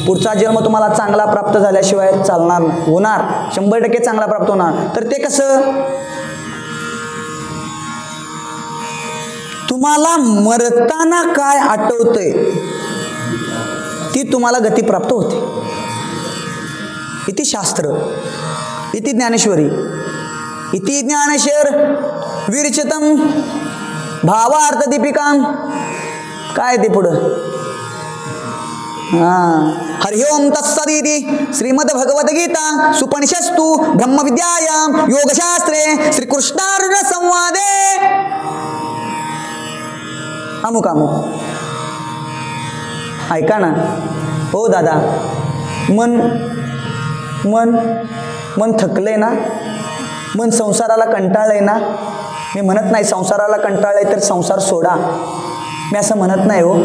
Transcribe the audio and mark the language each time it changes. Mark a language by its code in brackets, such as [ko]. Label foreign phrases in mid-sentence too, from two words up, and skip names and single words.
[mr] पुढचा जन्म तुम्हाला चांगला प्राप्त झाल्याशिवाय चालणार नाही. होणार 100% चांगला प्राप्त होणार. तर ते कसं? तुम्हाला मरताना काय आठवतंय ती तुम्हाला गती प्राप्त होते. [sa] इति शास्त्र, इति ज्ञानेश्वरी, इति ज्ञानेश्वर विरचितम भावार्थ दीपिकाम. [mr] काय ते पुढं? [sa] हरि ओम तत्सदिति श्रीमद भगवद गीता सुपनिषस्तु ब्रह्मविद्यायां योगशास्त्रे श्रीकृष्णार्जुन संवादे अमुक अमुक. [mr] ऐका ना हो दादा, मन मन मन थकलंय ना, मन संसाराला कंटाळलंय ना. मी म्हणत नाही संसाराला कंटाळलंय तर संसार सोडा, मी असं म्हणत नाही हो.